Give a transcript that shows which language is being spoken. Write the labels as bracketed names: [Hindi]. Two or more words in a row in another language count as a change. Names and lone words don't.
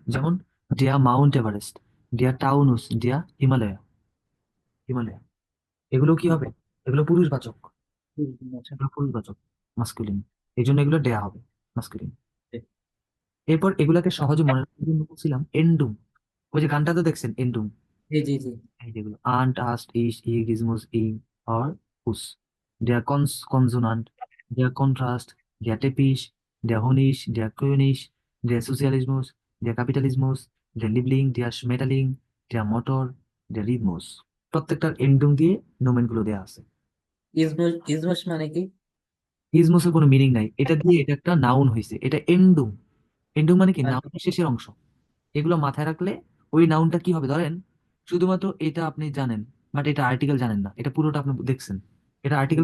[Bangla] যেমন দেয়া মাউন্ট এভারেস্ট, দেয়া টাউনুস, দেয়া হিমালয়া, হিমালয়া, এগুলো কি হবে, এগুলো পুরুষবাচক, আচ্ছা, এগুলো পুরুষবাচক, মাস্কুলিন, এই জন্য এগুলো দেয়া হবে মাস্কুলিন। এরপর এগুলাকে সহজে মনে রাখার জন্য বলছিলাম এন্ডুম, ওই যে গানটা তো দেখছেন এন্ডুম, জি জি জি এই যেগুলো [German] আন্ট আস্ট ইস ই গিজমোস ইং অর উস, der Konsonant, der Kontrast, der Teppich, der Honig, der König, der Sozialismus, der Kapitalismus, der Liebling, der Schmetterling, der Motor, der Rhythmus। [Bangla] প্রত্যেকটার এন্ডুম দিয়ে নোমেন গুলো দেওয়া আছে। ইসমুস ইসমুস মানে কি? ইজমোসের কোনো মিনিং নাই, এটা দিয়ে এটা একটা নাউন হয়েছে, এটা এন্ডুম। এন্ডুম মানে কি, আচ্ছা নাউনের শেষের অংশ। এগুলো মাথায় রাখলে ওই নাউনটা কি হবে, ধরেন শুধুমাত্র এটা আপনি জানেন, বাট এটা আর্টিকেল জানেন না, এটা পুরোটা আপনি দেখছেন, এটা আর্টিকেল